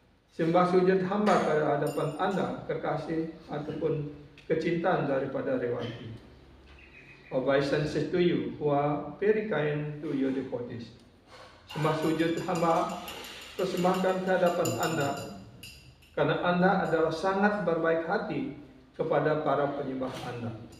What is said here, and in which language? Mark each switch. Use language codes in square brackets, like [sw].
[id] Sembah sujud hamba ke hadapan Anda, kekasih ataupun kecintaan daripada Revati. [en] Obeisances to you, who are very kind to your devotees. [id] Sembah sujud hamba persembahkan ke hadapan Anda, karena Anda adalah sangat berbaik hati kepada para penyembah Anda.